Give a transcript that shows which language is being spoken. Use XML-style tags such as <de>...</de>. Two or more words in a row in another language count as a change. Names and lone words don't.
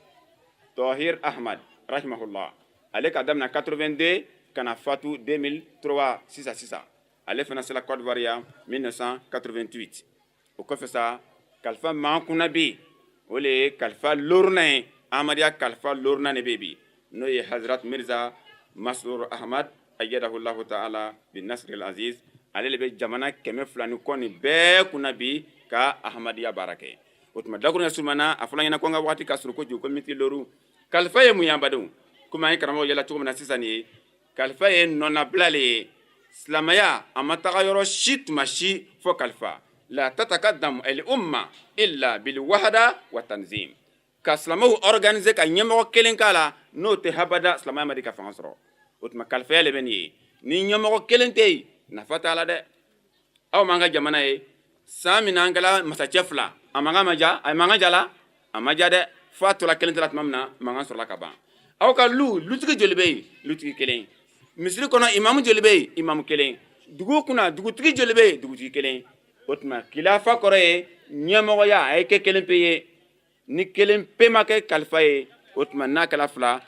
<bm>Tahir Ahmad rahimahullah ale ka damina 82 kana fatu 2003 sisan ale fana sela Côte d'Ivoire ya 1988 o kɔfɛ sa kalifa mankuna bɛ o le ye kalifa loruna ye Ahmadiyya kalifa loruna ne bɛ bi n'o ye Hadrat Mirza Masrour Ahmad</bm> <ar>أيده الله تعالى بنصره العزيز</ar> <bm>ale le bɛ jamana 200 ni kɔ nin bɛɛ kunna bi ka Ahmadiyya baara kɛ o tuma dakuruɲa surumana a fɔla ɲɛna ko n ka waati ka surun kojugu ko miti loru kalifa ye mun ye an badenw komi an ye karamɔgɔ yɛlɛ cogo min na sisan nin ye kalifa ye nɔnabila le ye silamɛya a ma taga yɔrɔ si tuma si fɔ kalifa</bm> <ar>لا تتقدم الأمة إلا بالوحدة والتنظيم</ar> <bm>ka silamɛw organiser ka ɲɛmɔgɔ kelen k'a la n'o tɛ habada silamɛya ma di ka fanga sɔrɔ o tuma kalifaya le bɛ nin ye ni ɲɛmɔgɔ kelen tɛ yen nafa t'a la dɛ aw m'an ka jamana ye san min na an kɛla masacɛ fila a mankan ma ja a mankan jala a ma ja dɛ f'a tola kelen tɛ la tuma min na mankan sɔrɔla ka ban aw ka lutigi joli bɛ yen lutigi kelen misiri kɔnɔ imamu joli bɛ yen imamu kelen dugu kunna dugutigi joli bɛ yen dugutigi kelen o tuma kilafa kɔrɔ ye ɲɛmɔgɔya a ye kɛ kelen pe ye ni kelen pe ma kɛ kalifa ye o tuma n'a kɛla fila</bm>